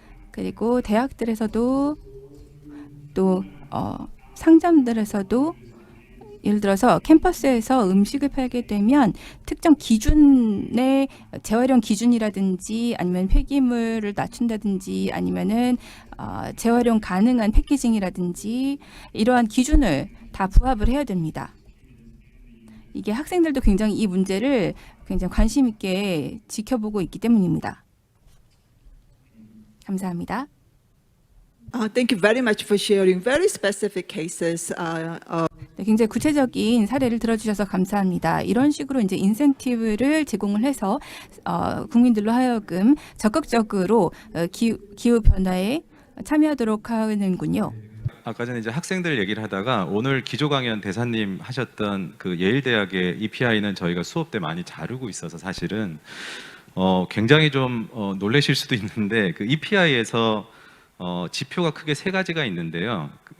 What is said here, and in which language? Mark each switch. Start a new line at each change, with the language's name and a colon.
Korean: 그리고 대학들에서도 또 상점들에서도 예를 들어서 캠퍼스에서 음식을 팔게 되면 특정 기준의 재활용 기준이라든지 아니면 폐기물을 낮춘다든지 아니면은 재활용 가능한 패키징이라든지 이러한 기준을 다 부합을 해야 됩니다. 이게 학생들도 굉장히 이 문제를 굉장히 관심 있게 지켜보고 있기 때문입니다. 감사합니다.
English: Thank you very much for sharing very specific cases.
Korean: 네, 굉장히 구체적인 사례를 들어주셔서 감사합니다. 이런 식으로 이제 인센티브를 제공을 해서 국민들로 하여금 적극적으로 기후 변화에 참여하도록 하는군요. 아까 전에 이제 학생들 얘기를 하다가 오늘 기조 강연 대사님 하셨던 그 예일 대학의 EPI는 저희가 수업 때 많이 다루고 있어서 사실은 굉장히 좀 놀라실 수도 있는데 그 EPI에서 지표가 크게 세 가지가 있는데요.